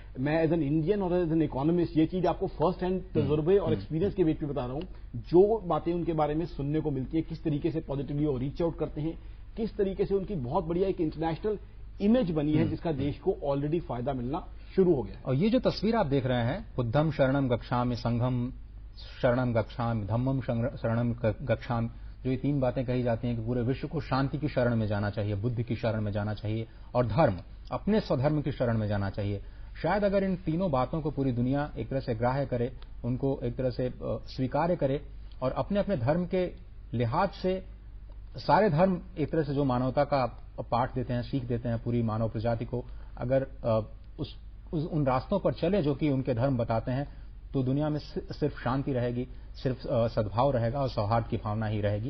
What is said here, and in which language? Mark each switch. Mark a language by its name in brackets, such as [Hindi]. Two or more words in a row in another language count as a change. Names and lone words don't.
[Hindi] मैं [English] as an Indian [Hindi] और [English] as an economist [Hindi] ये चीज आपको [English] first hand [Hindi] तजुर्बे और एक्सपीरियंस के बेस पे बता रहा हूं। जो बातें उनके बारे में सुनने को मिलती है, किस तरीके से पॉजिटिवली वो [English] reach out [Hindi] करते हैं, किस तरीके से उनकी बहुत बढ़िया एक [English] international image [Hindi] बनी है, जिसका देश को ऑलरेडी फायदा मिलना शुरू हो गया। और ये जो तस्वीर आप देख रहे हैं, [Pali] बुद्धम शरणम गच्छामि, संघम शरणम गच्छामि, धम्मम शरणम गच्छामि, [Hindi] जो ये 3 बातें कही जाती हैं कि पूरे विश्व को शांति की शरण में जाना चाहिए, बुद्धि की शरण में जाना चाहिए और धर्म, अपने स्वधर्म की शरण में जाना चाहिए। शायद अगर इन तीनों बातों को पूरी दुनिया एक तरह से ग्राह्य करे, उनको एक तरह से स्वीकार्य करे और अपने अपने धर्म के लिहाज से सारे धर्म एक तरह से जो मानवता का पाठ देते हैं, सीख देते हैं पूरी मानव प्रजाति को, अगर उन रास्तों पर चले जो कि उनके धर्म बताते हैं, तो दुनिया में सिर्फ शांति रहेगी, सिर्फ सद्भाव रहेगा और सौहार्द की भावना ही रहेगी।